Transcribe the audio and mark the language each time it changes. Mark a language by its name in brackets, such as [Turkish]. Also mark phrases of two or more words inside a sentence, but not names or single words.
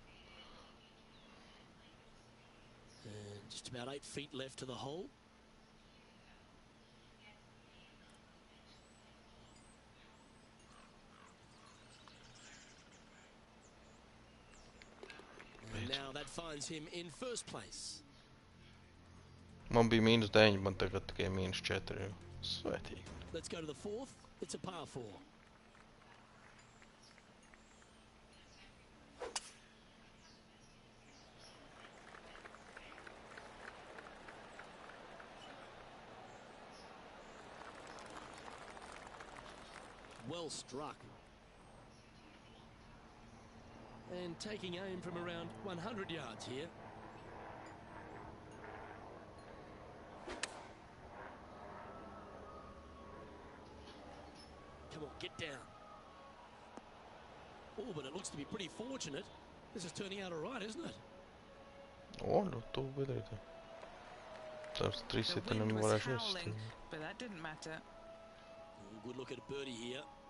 [English] And just about 8 feet left to the hole. And now that finds him in first place. [Latvian] Man bija -9, man tagad tikai -4. Svētīgi. [English] Let's go to the fourth. It's a par 4. Well struck. And taking aim from around 100 yards here. Come on, get down. Oh, but it looks to be pretty fortunate. This is turning out all right, isn't it? [Latvian] O, nu tu bedrītē. Tās 3 [English] The [Latvian] sitenam [English] wind was [Latvian] varēšu [English] howling, [Latvian] iesist. [English] but that didn't matter. Good look at a birdie here.